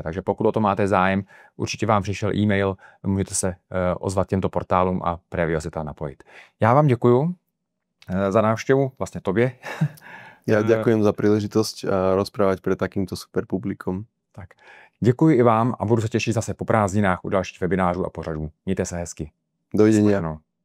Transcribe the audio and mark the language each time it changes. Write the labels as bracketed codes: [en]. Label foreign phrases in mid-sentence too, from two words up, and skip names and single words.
[cs] Takže pokud o to máte zájem, určitě vám přišel e-mail, můžete se ozvat těmto portálům a prévio se tam napojit. Já vám děkuju za návštevu, [sk] vlastne tobie. Ja ďakujem za príležitosť rozprávať pre takýmto super publikom. [cs] Tak. Děkuji i vám a budu se těšit zase po prázdninách u dalších webinářů a pořadů. Mějte se hezky. [sk] Dovidenia.